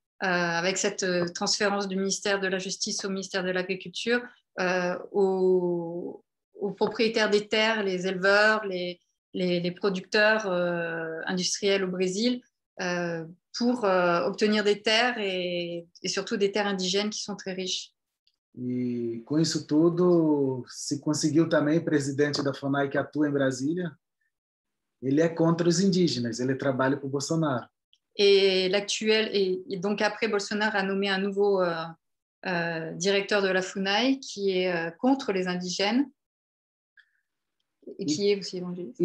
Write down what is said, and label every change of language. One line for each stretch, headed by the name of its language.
French: avec cette transférence du ministère de la Justice au ministère de l'Agriculture, aux propriétaires des terres, les éleveurs, les producteurs industriels au Brésil, pour obtenir des terres et surtout des terres indigènes qui sont très riches.
Portuguese: E com isso tudo, se conseguiu também, o presidente da FUNAI que atua em Brasília, ele é contra os indígenas, ele trabalha para o Bolsonaro.
French: Et donc après, Bolsonaro a nommé un nouveau directeur de la FUNAI qui est contre les indigènes et qui est aussi évangéliste.